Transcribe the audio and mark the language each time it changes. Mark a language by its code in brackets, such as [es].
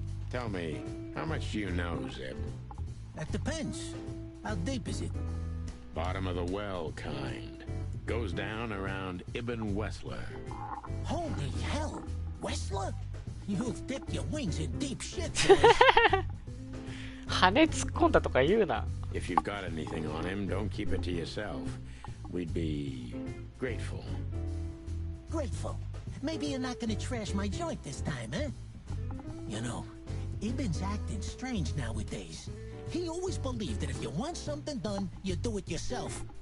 [en] Tell me, how much do you know, Zip? That depends. How deep is it? Bottom of the well kind. Goes down around Ibn Wessler. Holy hell! Wessler? You've dipped your wings in deep shit, boys. [ja] 羽突っ込んだとか言うな。 [en] If you've got anything on him, don't keep it to yourself. We'd be grateful. Grateful. Maybe you're not gonna trash my joint this time, eh? You know, Ibn's acting strange nowadays. He always believed that if you want something done, you do it yourself.